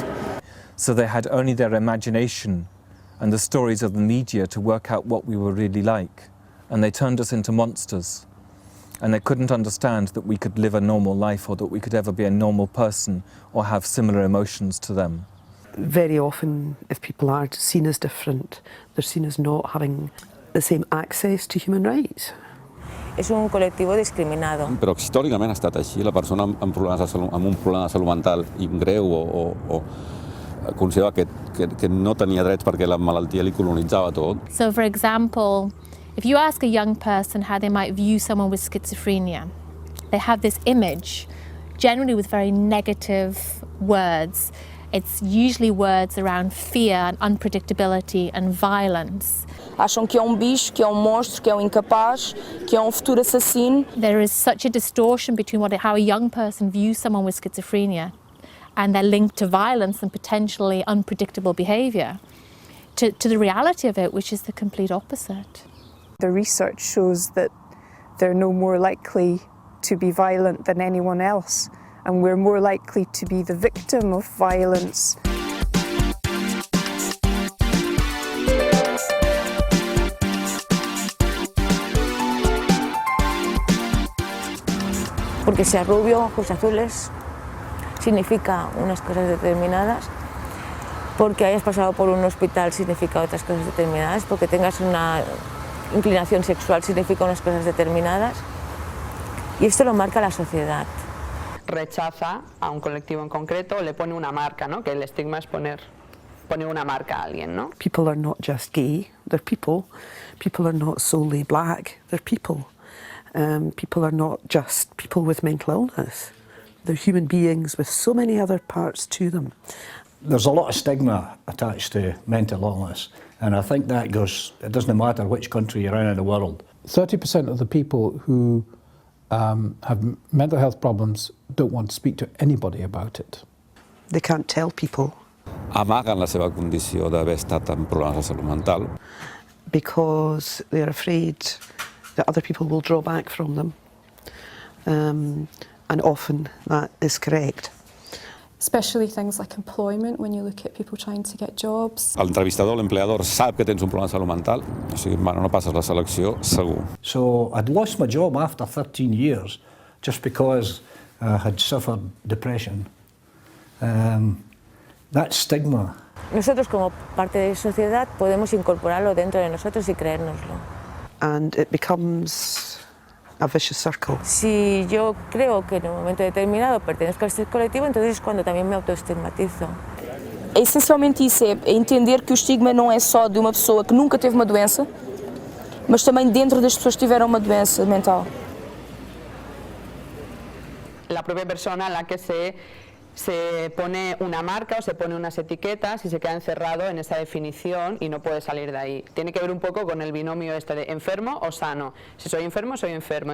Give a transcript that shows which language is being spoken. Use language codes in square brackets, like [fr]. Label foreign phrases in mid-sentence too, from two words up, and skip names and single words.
[en] So they had only their imagination and the stories of the media to work out what we were really like, and they turned us into monsters. And they couldn't understand that we could live a normal life or that we could ever be a normal person or have similar emotions to them. Very often, if people are seen as different, they're seen as not having the same access to human rights. [ca] És un col·lectiu discriminado. Però històricament ha estat així. La persona amb un problema de salut mental greu o considerava que no tenia drets perquè la malaltia li colonitzava tot. [en] So, for example, if you ask a young person how they might view someone with schizophrenia, they have this image, generally with very negative words. It's usually words around fear and unpredictability and violence. [pt] Acham que é bicho, que é monstro, que é incapaz, que é futuro assassino. [en] There is such a distortion between how a young person views someone with schizophrenia and they're linked to violence and potentially unpredictable behaviour, to the reality of it, which is the complete opposite. The research shows that they're no more likely to be violent than anyone else, and we're more likely to be the victim of violence. [es] Porque sea rubio, ojos azules, significa unas cosas determinadas. Porque hayas pasado por un hospital significa otras cosas determinadas. Porque tengas una inclinación sexual significa unas cosas determinadas. Y esto lo marca la sociedad. Rechaza a un colectivo en concreto, le pone una marca, ¿no? Que el estigma es poner una marca a alguien, ¿no? [en] People are not just gay, they're people. People are not solely black, they're people. People are not just people with mental illness. They're human beings with so many other parts to them. There's a lot of stigma attached to mental illness, and I think that it doesn't matter which country you're in the world. 30% of the people who have mental health problems don't want to speak to anybody about it. They can't tell people. [ca] Amaguen la seva condició d'haver estat amb problemes de salut mental. [en] Because they're afraid that other people will draw back from them. And often that is correct. Especially things like employment, when you look at people trying to get jobs. [ca] L'entrevistador, l'empleador, sap que tens un problema de salut mental, o sigui, bueno, no passes la selecció, segur. [en] So I'd lost my job after 13 years just because I had suffered depression. That stigma. [es] Nosotros como parte de la sociedad podemos incorporarlo dentro de nosotros y creérnoslo. [en] And it becomes a vicious circle. [es] Si yo creo que en un momento determinado pertenezco a este colectivo, entonces es cuando también me autoestigmatizo. [pt] É essencialmente isso, é entender que o estigma não é só de uma pessoa que nunca teve uma doença, mas também dentro das pessoas que tiveram uma doença mental. [es] La propia persona a la que se pone una marca o se pone unas etiquetas y se queda encerrado en esa definición y no puede salir de ahí. Tiene que ver un poco con el binomio este de enfermo o sano. Si soy enfermo, soy enfermo.